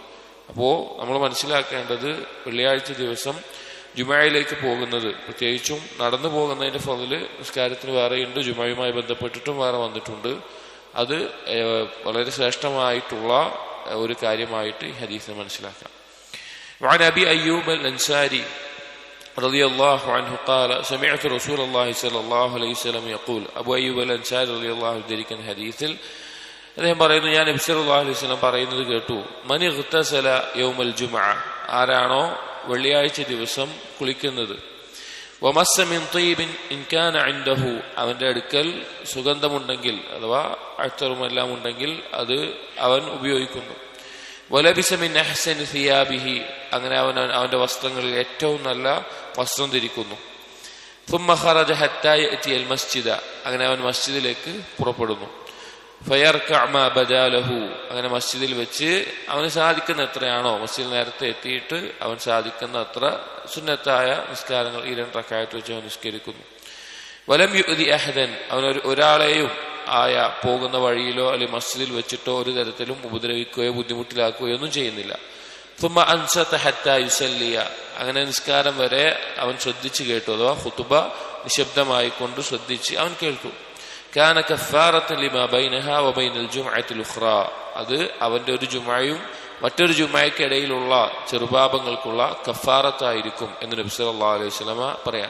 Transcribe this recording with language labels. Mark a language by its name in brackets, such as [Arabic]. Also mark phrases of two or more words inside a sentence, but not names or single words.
[Malayalam] അപ്പോൾ നമ്മൾ മനസ്സിലാക്കേണ്ടത്, വെള്ളിയാഴ്ച ദിവസം ജുമുഅയിലേക്ക് പോകുന്നത്, പ്രത്യേകിച്ചും നടന്നു പോകുന്നതിന്റെ ഫള് നിസ്കാരത്തിന് വേറെയുണ്ട്, ജുമുഅയുമായി ബന്ധപ്പെട്ടിട്ടും വേറെ വന്നിട്ടുണ്ട്. അത് വളരെ ശ്രേഷ്ഠമായിട്ടുള്ള ഒരു കാര്യമായിട്ട് ഈ ഹദീസിനെ മനസ്സിലാക്കാം. [Arabic] وعن أبي أيوب الأنصاري رضي الله عنه قال سمعت رسول الله صلى الله عليه وسلم يقول, [Malayalam] അബൂ അയ്യൂബ് അൽ അൻസാരി [Arabic] رضي الله عنه [Malayalam] ധരിക്കുന്ന ഹദീസിൽ അദ്ദേഹം പറയുന്നു, ഞാൻ നബി [Arabic] صلى الله عليه وسلم [Malayalam] പറയുന്നത് കേട്ടു, [Arabic] من اغتسل يوم الجمعة, [Malayalam] ആരാണോ വെള്ളിയാഴ്ച ദിവസം കുളിക്കുന്നത്, [Arabic] ومس من طيب إن كان عنده, [Malayalam] അവന്റെ അടുക്കൽ സുഗന്ധമുണ്ടെങ്കിൽ അഥവാ അത്തറുമെല്ലാം ഉണ്ടെങ്കിൽ അത് അവൻ ഉപയോഗിക്കുന്നു, [Arabic] ولبس من أحسن ثيابه, [Malayalam] അങ്ങനെ അവന്റെ വസ്ത്രങ്ങളിൽ ഏറ്റവും നല്ല വസ്ത്രം ധരിക്കുന്നു, [Arabic] ثم خرج حتى يأتي المسجد, [Malayalam] അങ്ങനെ അവൻ മസ്ജിദിലേക്ക് പുറപ്പെടുന്നു, [Arabic] فيركع ما بدا له, [Malayalam] അങ്ങനെ മസ്ജിദിൽ വെച്ച് അവന് സാധിക്കുന്ന എത്രയാണോ, മസ്ജിദിൽ നേരത്തെ എത്തിയിട്ട് അവൻ സാധിക്കുന്ന അത്ര സുന്നത്തായ നിസ്കാരങ്ങൾ ഈ 2 റക്അത്ത് വെച്ച് അവൻ നിസ്കരിക്കുന്നു. [Arabic] ولم يؤذ أحدا, [Malayalam] അവൻ ഒരാളെയും പോകുന്ന വഴിയിലോ അല്ലെങ്കിൽ മസ്ജിദിൽ വെച്ചിട്ടോ ഒരു തരത്തിലും ഉപദ്രവിക്കുകയോ ബുദ്ധിമുട്ടിലാക്കുകയോ ഒന്നും ചെയ്യുന്നില്ല. [Arabic] ثم أنصت حتى يصلي, [Malayalam] അങ്ങനെ നിസ്കാരം വരെ അവൻ ശ്രദ്ധിച്ചു കേട്ടു, അഥവാ ഖുതുബ നിശബ്ദമായിക്കൊണ്ട് ശ്രദ്ധിച്ച് അവൻ കേൾക്കും. [Arabic] كان كفارة لما بينها وبين الجمعة الأخرى, [Malayalam] അത് അവന്റെ ഒരു ജുമുഅയും മറ്റൊരു ജുമുഅയ്ക്കിടയിലുള്ള ചെറുപാപങ്ങൾക്കുള്ള കഫാറത്തായിരിക്കും എന്ന് നബി [Arabic] صلى الله عليه وسلم [Malayalam] പറയാം.